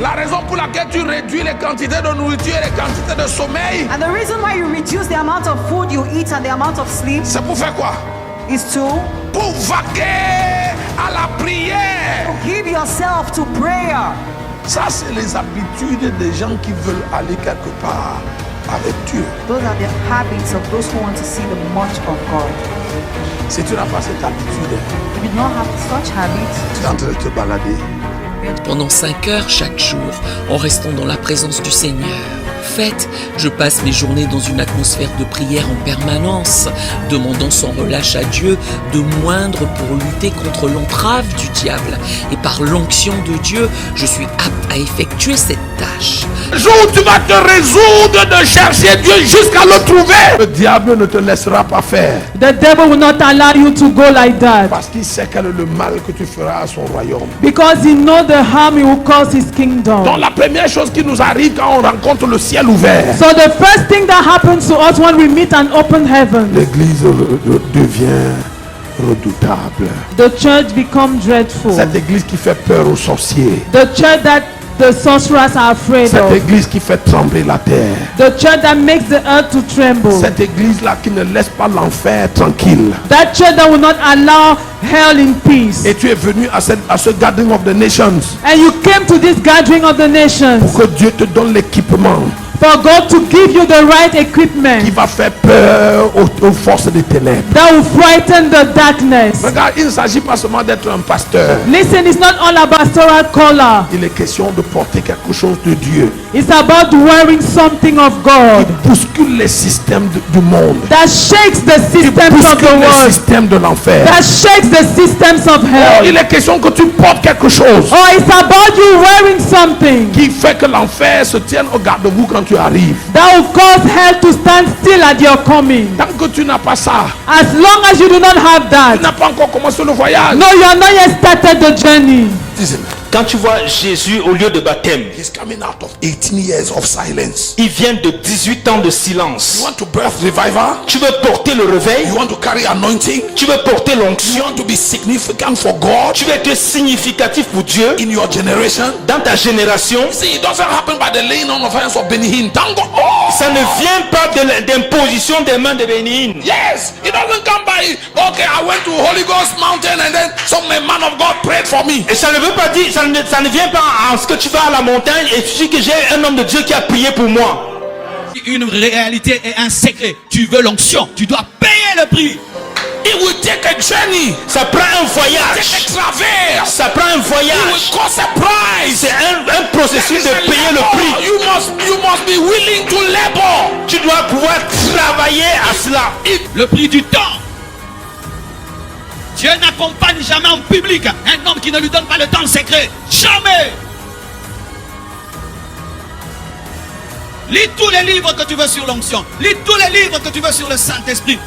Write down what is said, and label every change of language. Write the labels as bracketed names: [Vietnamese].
[French] La raison pour laquelle tu réduis les quantités de nourriture et les quantités de sommeil, [English] And the reason why you reduce the amount of food you eat and the amount of sleep [French] c'est pour faire quoi? [English] is to [French] Pour vaquer à la prière. [English] give yourself to prayer. [French] Ça, c'est les habitudes des gens qui veulent aller quelque part avec Dieu. [English] Those are the habits of those who want to see the much of God. [French] Si tu n'as pas cette habitude, [English] If you don't have such habits, [French] tu es en train de te balader. Pendant 5 heures chaque jour, en restant dans la présence du Seigneur. Fait, je passe mes journées dans une atmosphère de prière en permanence, demandant sans relâche à Dieu de moindre pour lutter contre l'entrave du diable. Et par l'onction de Dieu, je suis apte à effectuer cette tâche. Le jour où tu vas te résoudre de chercher Dieu jusqu'à le trouver, le diable ne te laissera pas faire. [English] The devil will not allow you to go like that. [French] Parce qu'il sait quel est le mal que tu feras à son royaume. [English] Because he knows the harm he will cause his kingdom. [French] Donc la première chose qui nous arrive quand on rencontre le ciel ouvert, [English] So the first thing that happens to us when we meet an open heaven, [French] l'église devient redoutable. [English] the church becomes dreadful. [French] Cette église qui fait peur aux sorciers. [English] The church that the sorcerers are afraid [French] Cette [English] of. [French] église qui fait trembler la terre. [English] The church that makes the earth to tremble. [French] Cette église-là qui ne laisse pas l'enfer tranquille. [English] That church that will not allow hell in peace. [French] Et tu es venu à ce [English] gathering of the nations And you came to this gathering of the nations [French] pour que Dieu te donne l'équipement [English] for God to give you the right [French] qui [English] equipment [French] va faire peur aux forces des ténèbres. [English] that will frighten the darkness. [French] Regarde, il ne s'agit pas seulement d'être un pasteur. [English] Listen, it's not all about pastoral color. [French] Il est question de porter quelque chose de Dieu. [English] It's about wearing something of God [French] Il bouscule les systèmes du monde. [English] that shakes the [French] Il [English] systems of the [French] bouscule les [English] world, [French] systèmes de l'enfer. [English] that shakes the systems of Oh, hell. [French] il est question que tu portes quelque chose [English] Oh, it's about you wearing something [French] qui fait que l'enfer se tienne au garde-vous quand tu arrives. [English] that will cause hell to stand still at your coming. [French] Tant que tu n'as pas ça, [English] As long as you do not have [French] tu [English] that, [French] n'as pas encore commencé le voyage. [English] no, you are not yet started the journey. Listen, [French] Quand tu vois Jésus au lieu de baptême, [English] he's coming out of 18 years of silence. [French] il vient de 18 ans de silence. [English] You want to birth revival? [French] Tu veux porter le réveil, [English] You want to carry anointing? [French] tu veux porter [English] You [French] l'onction, [English] want to be significant for God [French] tu veux être significatif pour Dieu [English] in your generation? [French] dans ta génération. [English] See, it doesn't happen by the laying on of hands of Benny Hinn. Thank God. Oh, [French] Ça ne vient pas de l'imposition des mains de Bénin. [English] yes, it doesn't come by. Okay, I went to Holy Ghost Mountain and then some man of God prayed for me. [French] Et ça ne veut pas dire, ça ne vient pas en ce que tu vas à la montagne et tu dis que j'ai un homme de Dieu qui a prié pour moi. Une réalité et un secret. Tu veux l'onction, tu dois payer le prix. [English] It will take a journey. [French] Ça prend un [English] Take [French] voyage. [English] a traverse. [French] Ça prend un [English] It will [French] voyage. [English] cost a price. [French] C'est un processus de payer le prix. [English] You must be willing to labor. [French] Tu dois pouvoir travailler à cela. Le prix du temps. Dieu n'accompagne jamais en public un homme qui ne lui donne pas le temps secret. Jamais. Lis tous les livres que tu veux sur l'onction. Lis tous les livres que tu veux sur le Saint-Esprit.